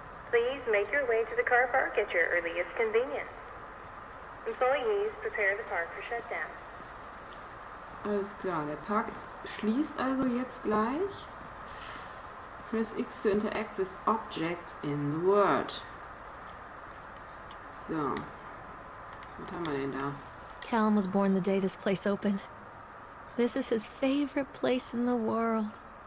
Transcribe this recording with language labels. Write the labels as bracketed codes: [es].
[en] Please make your way to the car park at your earliest convenience. Employees prepare the park for shutdown. [de] Alles klar, der Park schließt also jetzt gleich. [en] Press X to interact with objects in the world. [de] So. Was haben wir denn da? [en] Callum was born the day this place opened. This is his favorite place in the world.